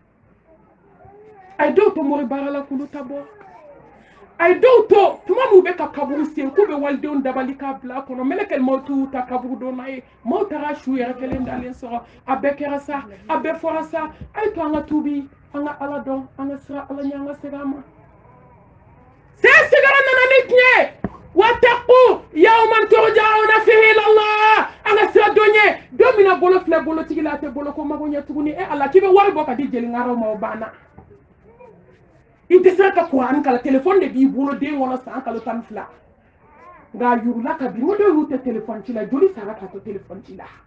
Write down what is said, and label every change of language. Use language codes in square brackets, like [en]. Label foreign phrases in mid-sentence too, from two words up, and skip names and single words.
[bm] a ye dɔw to mori baara la k'olu ta bɔ a ye dɔw to tuma min u bɛ ka kaburu sen k'u bɛ walidenw dabali k'a bila a kɔnɔ mɛlɛkɛl mawtu ta kaburu dɔ n'a ye maaw taara su yɛrɛ kelen dalen sɔrɔ a bɛɛ kɛra sa a bɛɛ fɔra sa a ye to an ka tuubi an ka ala dɔn an ka sira ala ɲɛ an ka segin a ma saya sigara nana ni tiɲɛ ye [ar] واتقوا يوما ترجعون فيه إلى الله [bm] an ka sira dɔn ye don min na bolo filɛ bolotigi la a tɛ bolo ko mago ɲɛ tuguni ala k'i bɛ wari bɔ ka di jeliŋaraw ma o banna i tɛ se ka kuran kala telefɔni de b'i bolo den kɔnɔ san kalo 12 nka a yurula ka bin o dɔw y'u tɛ telefɔni ci la joli sara ka to telefɔni ci la